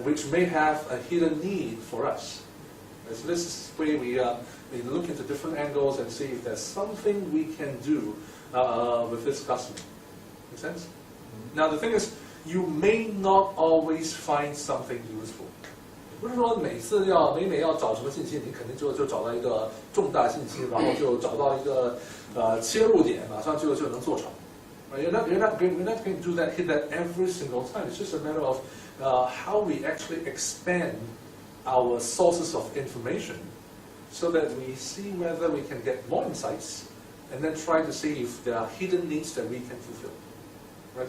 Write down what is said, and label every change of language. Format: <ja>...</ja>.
<en>Which may have a hidden need for us. Right? So this is where we look into different angles and see if there's something we can do with this customer. Make sense? Now the thing is, you may not always find something useful.</en> <zh>不是说每每要找什么信息，你肯定就找到一个重大信息，然后就找到一个切入点，马上就能做成。</zh> <en>Right? You're not going to do that, hit that every single time. It's just a matter of how we actually expand our sources of information so that we see whether we can get more insights and then try to see if there are hidden needs that we can fulfill. Right?</en>